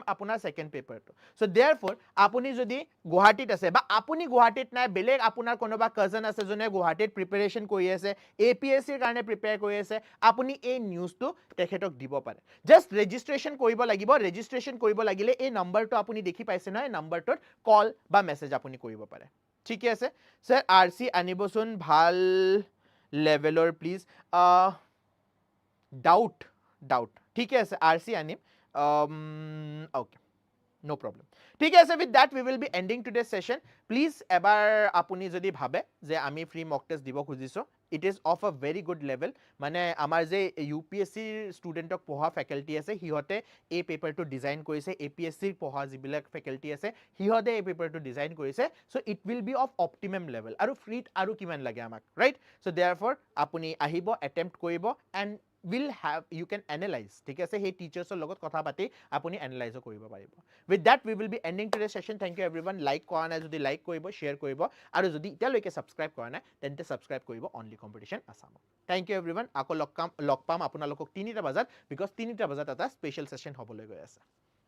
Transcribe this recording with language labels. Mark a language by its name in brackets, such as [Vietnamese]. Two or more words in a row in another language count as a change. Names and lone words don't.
[Assamese] আপোনাৰ সেকেন্ড পেপাৰটো [English] so therefore [Assamese] আপুনি যদি গুৱাহাটীত আছে বা আপুনি গুৱাহাটীত নাই বেলেগ আপোনাৰ কোনোবা কাজন আছে জনে গুৱাহাটীত প্ৰিপাৰেচন কৰি আছে APSC ৰ কাৰণে প্ৰিপেয়াৰ কৰি আছে আপুনি এই নিউজটো তেখেতক দিব পাৰে [English] just registration [Assamese] কৰিব লাগিব ৰেজিষ্ট্ৰেচন কৰিব লাগিলে এই নম্বৰটো আপুনি দেখি পাইছে নহয় নম্বৰটোত কল বা মেসেজ আপুনি কৰিব পাৰে ঠিক আছে স্যাৰ RC আনিবচোন ভাল লেভেলৰ প্লিজ ডাউট ঠিক আছে RC আনিম [English] okay no problem [Assamese] ঠিক আছে [English] with that we will be ending today's session please [Assamese] এবাৰ আপুনি যদি ভাবে যে আমি [English] free mock test [Assamese] দিব খুজিছো [English] it is of a very good [Assamese] level মানে আমাৰ যে UPSC ষ্টুডেন্টক পঢ়া ফেকাল্টি আছে হিহতে এই পেপাৰটো ডিজাইন কৰিছে APSC পঢ়া যিবিলাক ফেকাল্টি আছে হিহতে এই পেপাৰটো ডিজাইন কৰিছে [English] so it will be of optimum level [Assamese] আৰু ফ্ৰীত আৰু কিমান লাগে আমাক [English] right so therefore [Assamese] আপুনি আহিব attempt কৰিব [English] and will have you can analyze [Assamese] ঠিক আছে সেই টিচাৰ্ছৰ লগত কথা পাতি আপুনি এনালাইজ কৰিব পাৰিব [English] with that we will be ending today's session thank you everyone [Assamese] like কৰা নাই যদি লাইক কৰিব শেয়াৰ কৰিব আৰু যদি এতিয়ালৈকে সাবস্ক্ৰাইব কৰা নাই তেন্তে সাবস্ক্ৰাইব কৰিব অনলি কম্পিটিশন আসাম [English] thank you everyone [Assamese] আকৌ লগ পাম আপোনালোকক 3টা বজাত because 3টা বজাত এটা [English] special session [Assamese] হ'বলৈ গৈ আছে